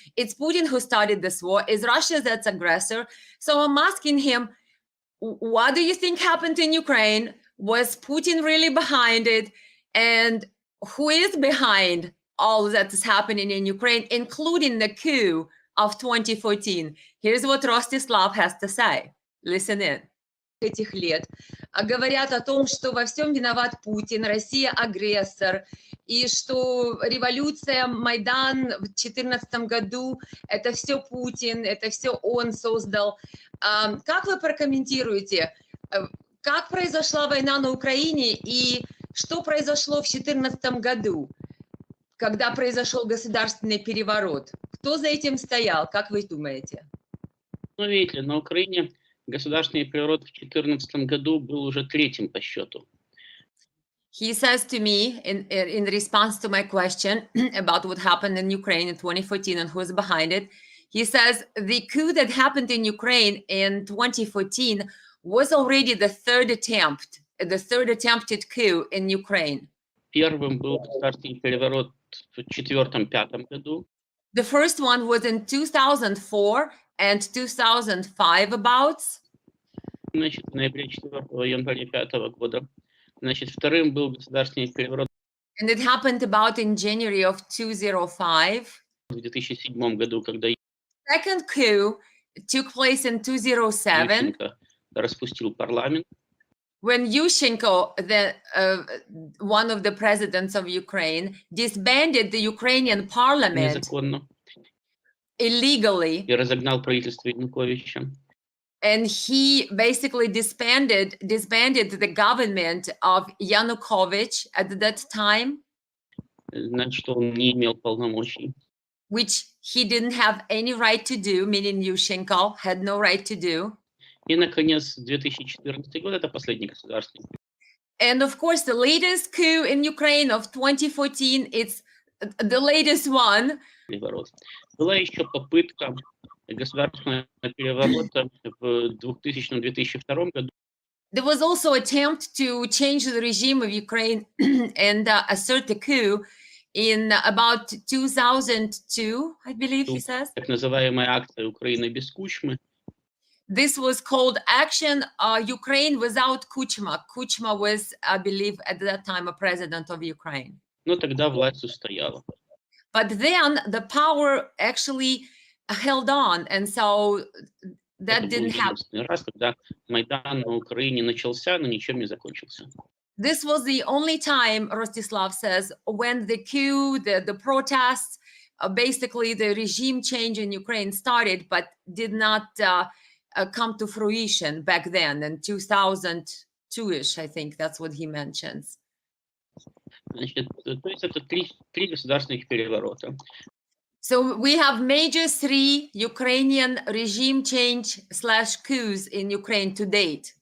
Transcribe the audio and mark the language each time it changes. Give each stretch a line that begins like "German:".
English: It's Putin who started this war. It's Russia that's aggressor. So I'm asking him, what do you think happened in Ukraine? Was Putin really behind it? And who is behind all that is happening in Ukraine, including the coup of 2014? Here's what Rostislav has to say. Listen in.
Russian: Этих лет говорят о том, что во всем виноват Путин, Россия агрессор, и что революция, Майдан в 2014 году, это все Путин, это все он создал. Как вы прокомментируете, как произошла война на Украине и что произошло в 2014 году, когда произошел государственный переворот? Кто за этим стоял, как вы думаете? Ну, видите, на Украине государственный переворот в 2014 году был уже третьим по счету.
English: He says to me in response to my question about what happened in Ukraine in 2014 and who is behind it, he says the coup that happened in Ukraine in 2014 was already the third attempted coup in Ukraine.
Russian: Первым был государственный переворот в 2004-2005 году.
English: The first one was in 2004 and 2005 about.
Russian: Значит, в ноябре 4-го, январе 5-го года. Значит, вторым был государственный переворот.
English: And it happened about in January of 2005.
Russian: В 2007 году, когда
English: Second coup took place in 2007.
Russian: Ищенко распустил парламент.
English: When Ищенko, one of the presidents of Ukraine, disbanded the Ukrainian parliament
Russian: Незаконно.
English: Illegally.
Russian: И разогнал правительство Януковича.
English: And he basically disbanded the government of Yanukovych at that time.
Russian: Значит, что он не имел полномочий.
English: Which he didn't have any right to do, meaning Ищенко had no right to do.
Russian: И, наконец, 2014 год – это последний государственный.
English: And of course, the latest coup in Ukraine of 2014, it's the latest one.
Russian: Переворот. Была еще попытка государственного переворота в 2000-2002 году.
English: There was also an attempt to change the regime of Ukraine and assert the coup in about 2002, I believe he says.
Russian: Так называемая акция «Украина без Кучмы».
English: This was called Action Ukraine without Kuchma. Kuchma was, I believe, at that time a president of Ukraine.
Russian: Но тогда власть устояла.
English: But then the power actually held on, and so that
Russian: Это был
English: didn't happen.
Russian: единственный раз, когда Майдан на Украине начался, но ничем не закончился.
English: This was the only time, Rostislav says, when the coup, the protests, basically the regime change in Ukraine started, but did not come to fruition back then in 2002-ish, I think that's what he mentions.
Russian: Значит, то есть это три государственных переворота.
English: So we have major 3 Ukrainian regime change / coups in Ukraine to date.